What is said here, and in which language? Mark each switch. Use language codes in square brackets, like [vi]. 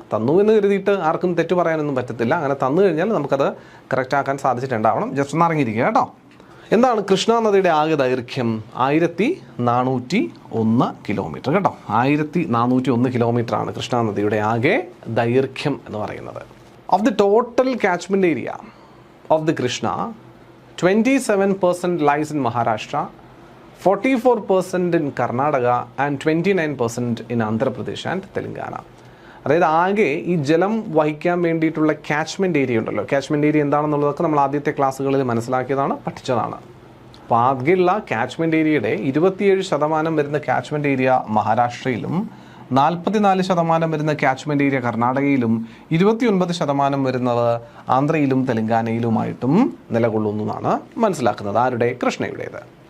[ml] തന്നു എന്ന് കരുതിയിട്ട് ആർക്കും തെറ്റ് പറയാനൊന്നും പറ്റത്തില്ല. അങ്ങനെ തന്നു കഴിഞ്ഞാൽ നമുക്കത് കറക്റ്റ് ആക്കാൻ സാധിച്ചിട്ടുണ്ടാവണം. ജസ്റ്റ് ഒന്ന് അറിഞ്ഞിരിക്കുക കേട്ടോ. എന്താണ് കൃഷ്ണ നദിയുടെ ആകെ ദൈർഘ്യം? 1401 കിലോമീറ്റർ കേട്ടോ. 1401 കിലോമീറ്ററാണ് കൃഷ്ണ നദിയുടെ ആകെ ദൈർഘ്യം എന്ന് പറയുന്നത്. [en] Of the total catchment area of the Krishna, 27% lies in Maharashtra, 44% in Karnataka and 29% in Andhra Pradesh and Telangana. [ml] അതായത് ആകെ ഈ ജലം വഹിക്കാൻ വേണ്ടിയിട്ടുള്ള കാച്ച്മെൻറ്റ് ഏരിയ ഉണ്ടല്ലോ, കാച്ച്മെൻറ്റ് ഏരിയ എന്താണെന്നുള്ളതൊക്കെ നമ്മൾ ആദ്യത്തെ ക്ലാസ്സുകളിൽ മനസ്സിലാക്കിയതാണ്, പഠിച്ചതാണ്. അപ്പോൾ ആകെയുള്ള കാച്ച്മെൻറ്റ് ഏരിയയുടെ 27% വരുന്ന കാച്ച്മെൻറ്റ് ഏരിയ മഹാരാഷ്ട്രയിലും 44% വരുന്ന കാച്ച്മെൻറ്റ് ഏരിയ കർണാടകയിലും 29% വരുന്നത് ആന്ധ്രയിലും തെലങ്കാനയിലുമായിട്ടും നിലകൊള്ളുന്നു എന്നാണ് മനസ്സിലാക്കുന്നത്. ആരുടെ? കൃഷ്ണയുടേത്.